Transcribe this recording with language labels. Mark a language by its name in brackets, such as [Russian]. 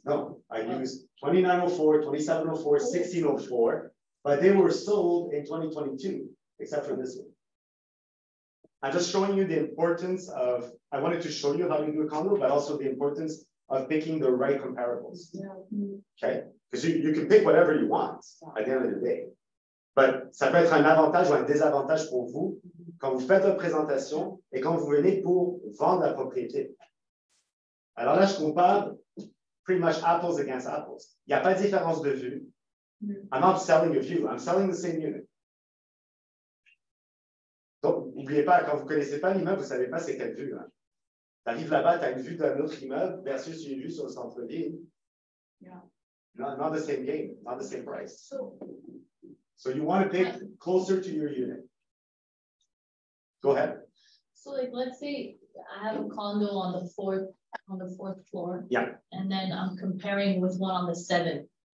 [English] No, I used 2904, 2704, 1604, but they were sold in 2022, except for this one. I'm just showing you the importance of, I wanted to show you how to do a condo, but also the importance of picking the right comparables. Okay? Because you can pick whatever you want at the end of the day. [French] But ça peut être un avantage ou un désavantage pour vous quand vous faites votre présentation et quand vous venez pour vendre la propriété. Alors là, je compare [English] pretty much apples against apples. [French] Il n'y a pas de différence de vue. [English] I'm not selling a view, I'm selling the same unit. [French] Donc, n'oubliez pas, quand vous ne connaissez pas l'immeuble, vous ne savez pas c'est quelle vue. Hein. Tu arrives là-bas, tu as une vue d'un autre immeuble versus une vue sur le centre-ville. [English] Yeah. Not the same game, not the same price. So you want to pick closer to your unit. Go ahead. So like, let's say I have a condo on the fourth floor. Yeah. And then I'm comparing with one on the 7th.